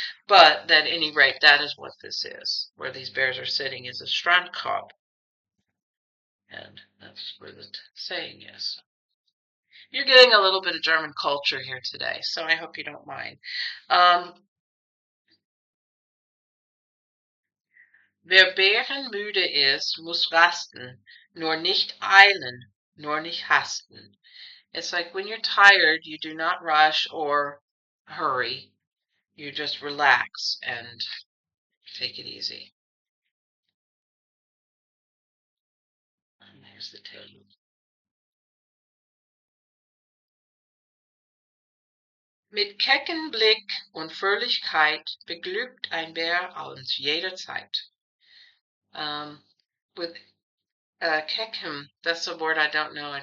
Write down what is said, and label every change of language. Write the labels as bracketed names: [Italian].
[English] But at any rate, that is what this is. Where these bears are sitting is a strandkorb. And that's where the saying is. You're getting a little bit of German culture here today, so I hope you don't mind. [German] Wer bärenmüde ist, muss rasten, nur nicht eilen, nur nicht hasten. [English] It's like when you're tired, you do not rush or hurry. You just relax and take it easy. And there's the tail. [German] Mit kecken Blick und Fröhlichkeit beglückt ein Bär uns jederzeit. [English] With keckham, that's a word I don't know.